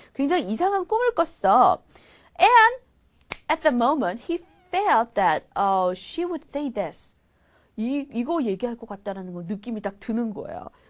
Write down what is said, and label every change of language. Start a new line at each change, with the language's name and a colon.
Korean: 굉장히 이상한 꿈을 꿨어.
English: And at the moment, he felt that she would say this.
Korean: 이거 얘기할 것 같다라는 거 느낌이 딱 드는 거예요.